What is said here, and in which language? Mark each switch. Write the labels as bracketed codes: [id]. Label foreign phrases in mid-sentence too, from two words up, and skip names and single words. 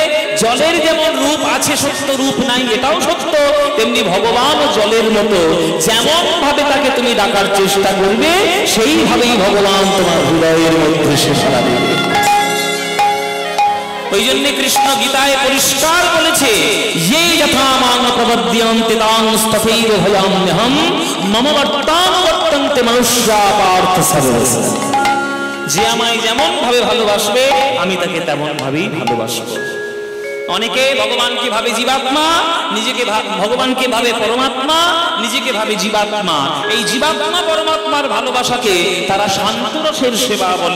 [bn] জলের যেমন রূপ আছে সত্য, রূপ নাই এটাও সত্য, তেমনি ভগবান জলের মতো, যেমন ভাবে তাকে তুমি ডাকার চেষ্টা করবে সেইভাবেই ভগবান তোমার হৃদয়ের মধ্যে সে সাড়া দেবে। ওই জন্য কৃষ্ণ গীতায় পরিষ্কার বলেছে, [sa] ये यथा मां प्रपद्यन्ते तां तथैव भजाम्यहं मम वर्तानुवर्तन्ते मनुष्या पार्थ सर्वस्य। [bn] যে আমায় যেমন ভাবে ভালোবাসবে আমি তাকে তেমন ভাবেই ভালোবাসবো। অনেকে ভগবানকে ভাবে জীবাত্মা, নিজেকে ভগবানকে ভাবে পরমাত্মা, নিজেকে ভাবে জীবাত্মা। এই জীবাত্মা পরমাত্মার ভালোবাসাকে তারা শান্তরসের সেবা বলে।